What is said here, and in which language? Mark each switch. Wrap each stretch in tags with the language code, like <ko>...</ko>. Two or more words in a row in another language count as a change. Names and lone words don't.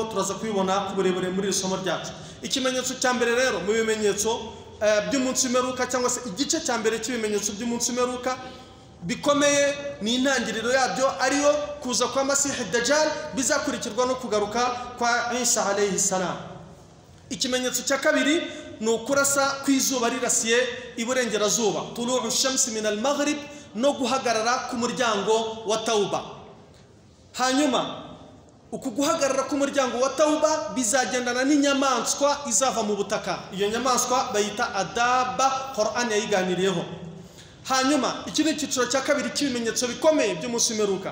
<rw>Turaza kubibona ku burebure muri isomo ryacu. Ikimenyetso cya mbere rero mu bimenyetso by'umunsi w'imperuka, cyangwa se igice cya mbere cy'ibimenyetso by'umunsi w'imperuka bikomeye, ni intangiriro yabyo ariyo kuza kwa Masihi Dajjal, bizakurikirwa no kugaruka kwa Isa</rw> <ar>عليه السلام.</ar> <rw>Ikimenyetso cya kabiri ni ukurasa kw'izuba rirasiye iburengerazuba,</rw> <ar>طلوع الشمس من المغرب,</ar> <rw>no guhagarara ku muryango wa Tauba. Hanyuma uku guhagarara ku muryango wa Tauba bizagendana n'inyamaswa izava mu butaka. Iyo nyamaswa bayita adaba, Qur'an yayiganiriyeho. Hanyuma iki ni icyiciro cya kabiri cy'ibimenyetso bikomeye by'umunsi w'imperuka.</rw>